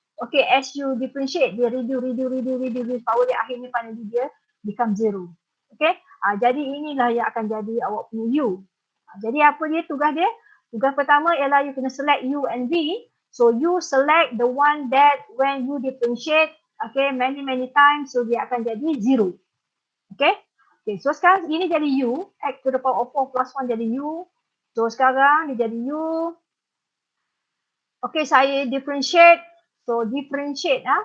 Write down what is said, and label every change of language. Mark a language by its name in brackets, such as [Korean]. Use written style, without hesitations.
[English] Okay, as you differentiate, [Malay] dia reduce power dia, akhirnya [English] finally dia become 0. [Malay] Okay, jadi inilah yang akan jadi awak punya u. Jadi apa dia tugas dia? Tugas pertama ialah [English] you kena select u and v. So you select the one that when you differentiate, okay, many times, so [Malay] dia akan jadi [English] 0. Okay, so [Malay] sekarang ini jadi [English] u, x to the power of 4 plus 1 [Malay] jadi u. [English] So [Malay] sekarang dia jadi [English] u. Okay, [Malay] saya differentiate. [English] So differentiate.